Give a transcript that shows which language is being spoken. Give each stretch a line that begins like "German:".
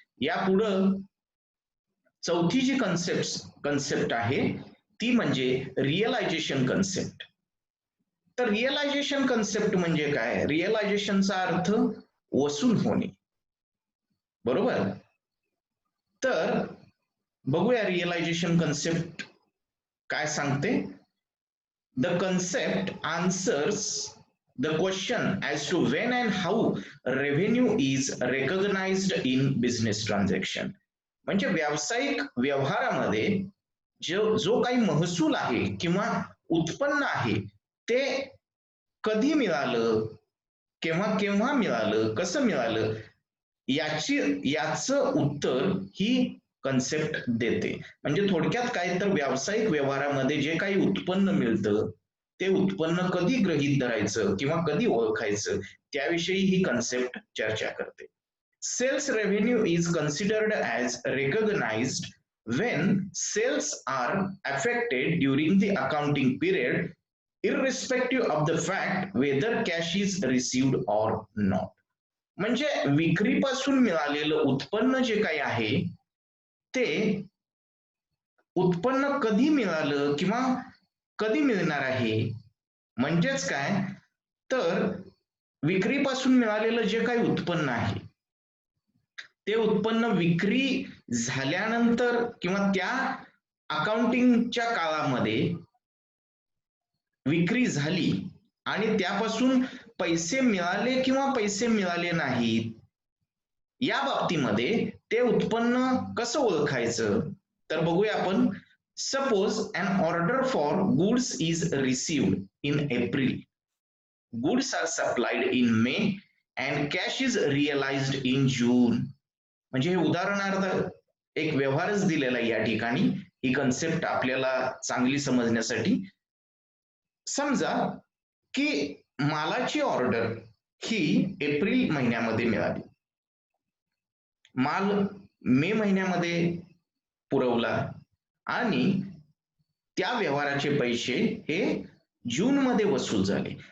Marathi: यापुढं चौथी जी कन्सेप्ट आहे ती म्हणजे रिअलायझेशन कन्सेप्ट. तर रिअलायझेशन कन्सेप्ट म्हणजे काय, रिअलायझेशनचा अर्थ वसूल होणे, बरोबर. तर बघूया रिअलायझेशन कन्सेप्ट काय सांगते.
English: The concept answers the question as to when and how revenue is recognized in business transaction.
Marathi: म्हणजे व्यावसायिक व्यवहारामध्ये जो काही महसूल आहे किंवा उत्पन्न आहे ते कधी मिळालं, केव्हा मिळालं, कसं मिळालं याचं उत्तर ही कन्सेप्ट देते. म्हणजे थोडक्यात काय, तर व्यावसायिक व्यवहारामध्ये जे काही उत्पन्न मिळतं ते उत्पन्न कधी गृहीत धरायचं किंवा कधी ओळखायचं त्याविषयी ही कन्सेप्ट चर्चा करते.
English: Sales revenue is considered as recognized when sales are affected during the accounting period irrespective of the fact whether cash is received or not.
Marathi: म्हणजे विक्रीपासून मिळालेलं उत्पन्न जे काही आहे ते उत्पन्न कधी मिळालं किंवा कधी मिळणार आहे, म्हणजेच काय, तर विक्रीपासून मिळालेलं जे काही उत्पन्न आहे ते उत्पन्न विक्री झाल्यानंतर किंवा त्या अकाउंटिंगच्या काळामध्ये विक्री झाली आणि त्यापासून पैसे मिळाले किंवा पैसे मिळाले नाहीत या बाबतीमध्ये ते उत्पन्न कसं ओळखायचं, तर बघूया आपण.
English: Suppose an order for goods is received in April. Goods are supplied in May and cash is realized in June.
Marathi: म्हणजे हे उदाहरणार्थ एक व्यवहारच दिलेला आहे या ठिकाणी. ही कन्सेप्ट आपल्याला चांगली समजण्यासाठी. समजा की मालाची ऑर्डर ही एप्रिल महिन्यामध्ये मिळाली, माल मे महिन्यामध्ये पुरवला आणि त्या व्यवहाराचे पैसे हे जून मध्ये वसूल झाले.